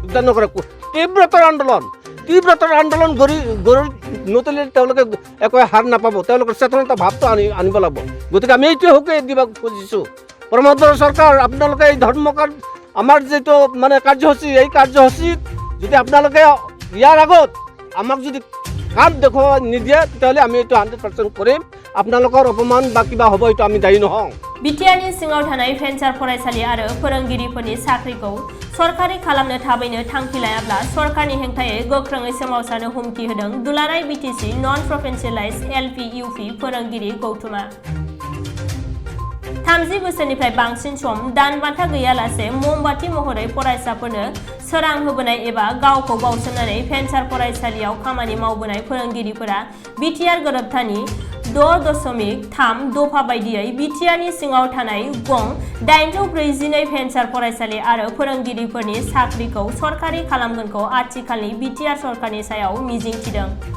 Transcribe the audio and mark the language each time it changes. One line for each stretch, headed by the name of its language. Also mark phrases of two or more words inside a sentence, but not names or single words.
Assamese: যোগদান নকৰে তীব্ৰতৰ আন্দোলন গঢ়ি নতুন তেওঁলোকে একো হাৰ নাপাব তেওঁলোকৰ চেতনতা ভাৱটো আনিব লাগিব গতিকে আমি এইটোৱে হুকে দিব খুজিছোঁ প্ৰমোদ বড়ো চৰকাৰ আপোনালোকে এই ধৰ্মকাৰ্ড আমাৰ যিটো মানে কাৰ্যসূচী এই কাৰ্যসূচীত যদি আপোনালোকে ইয়াৰ আগত আমাক যদি কাম দেখুৱাব নিদিয়ে তেতিয়াহ'লে আমি এইটো 100% কৰিম আপোনালোকৰ অপমান বা কিবা হ'ব এইটো আমি দায়ী নহওঁ
Bodo: बिटिआरनि सिङाव थानाय भेन्सार फरायसालि आरो फोरोंगिरिफोरनि साख्रिखौ सरकारि खालामनो थाबैनो थांखि लायाब्ला सरकारनि हेंथायै गोख्रोङै सोमावसारनो हुमखि होदों दुलाराय बिटिसि
English: non provincialise LP UP
Bodo: फोरोंगिरि गौथुमा 30 बोसोरनिफ्राय बांसिन सम दानबान्था गैयालासे ममबाति महरै फरायसाफोरनो सोरां होबोनाय एबा गावखौ बावसोमनानै भेन्सार फरायसालियाव खामानि मावबोनाय फोरोंगिरिफोरा बिटिआर गोरोबथानि 6.3 दफा बायदियै बिटिआरनि सिङाव थानाय गं 842 भेन्सार फरायसालि आरो फोरोंगिरिफोरनि साख्रिखौ सरकारि खालामगोनखौ आथिखालनि बिटिआर सरकारनि सायाव मिजिंथिदों